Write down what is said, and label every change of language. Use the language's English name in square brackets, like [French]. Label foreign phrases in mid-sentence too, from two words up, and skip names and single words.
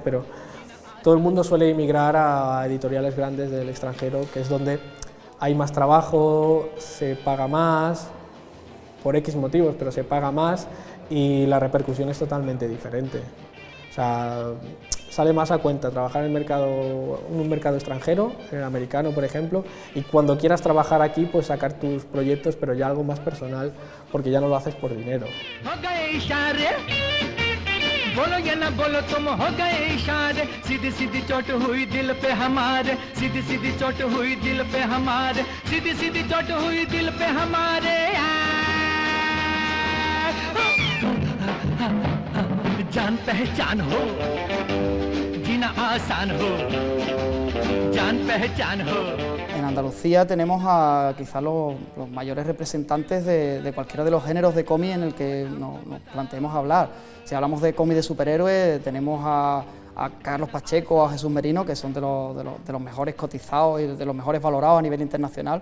[Spanish] Pero todo el mundo suele emigrar a editoriales grandes del extranjero, que es donde hay más trabajo, se paga más, por X motivos, pero se paga más y la repercusión es totalmente diferente. O sea, sale más a cuenta trabajar en un mercado extranjero, el americano por ejemplo, y cuando quieras trabajar aquí, pues sacar tus proyectos, pero ya algo más personal, porque ya no lo haces por dinero. [Hindi] बोलो या ना बोलो तुम हो गए इशारे सीधी सीधी चोट हुई दिल पे हमारे सीधी सीधी चोट हुई दिल पे हमारे सीधी सीधी चोट हुई दिल पे हमारे जान पहचान हो जीना आसान हो जान पहचान हो. [Spanish] En Andalucía tenemos a quizá los mayores representantes de cualquiera de los géneros de cómic en el que nos planteemos hablar. Si hablamos de cómic de superhéroes, tenemos a Carlos Pacheco, a Jesús Merino, que son de los mejores cotizados y de los mejores valorados a nivel internacional.